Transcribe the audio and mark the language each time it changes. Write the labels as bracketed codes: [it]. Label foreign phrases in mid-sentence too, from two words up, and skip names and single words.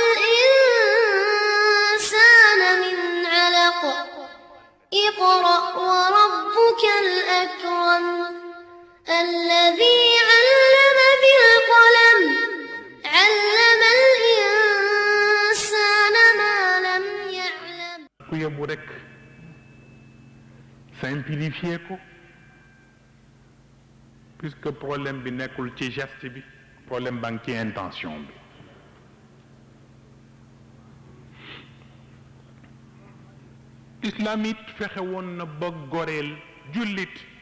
[ar] الإنسان من علق اقرأ وربك الأكرم الذي علم بالقلم علم الإنسان ما لم يعلم [wo] ku yóbbu rek simplifier ko [fr] puisque problème [wo] bi nekkul ci geste bi problème baa ngi ci intention bi islam it fexe woon na ba goreel jullit